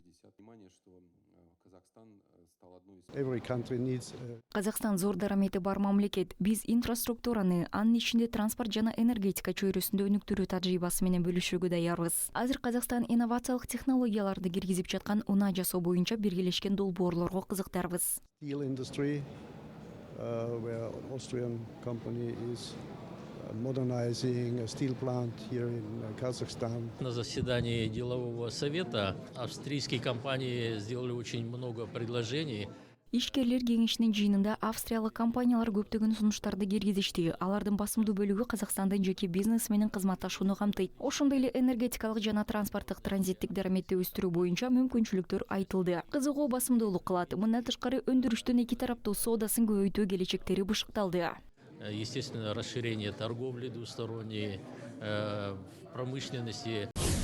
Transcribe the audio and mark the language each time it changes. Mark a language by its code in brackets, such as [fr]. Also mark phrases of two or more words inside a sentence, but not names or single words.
[ky] Казакстан зор дарамети бар мамлекет. Биз инфраструктураны, анын ичинде транспорт жана энергетика чөйрөсүндө өнүктүрүү тажрыйбасы менен бөлүшүүгө даярбыз. Азыр Казакстан инновациялык технологияларды киргизип жаткан унаа жасоо боюнча биргелешкен долбоорлорго кызыктарбыз. [en] Modernizing a steel plant here in Kazakhstan. [ru] На заседании делового совета австрийские компании сделали очень много предложений. [ky] Ишкерлер кеңешинин жыйынында австриялык компаниялар көптөгөн сунуштарды киргизишти. Алардын басымдуу бөлүгү Казакстандын жеке бизнес менен кызматташууну камтыйт. Ошондой эле энергетикалык жана транспорттук транзиттик дараметти өстүрүү боюнча мүмкүнчүлүктөр айтылды. Кызыгуу басымдуулук кылат. Мындан тышкары өндүрүштүн эки тараптуу соодасын көбөйтүү келечектери бышыкталды. [ru] Естественно, расширение торговли двусторонней, в промышленности.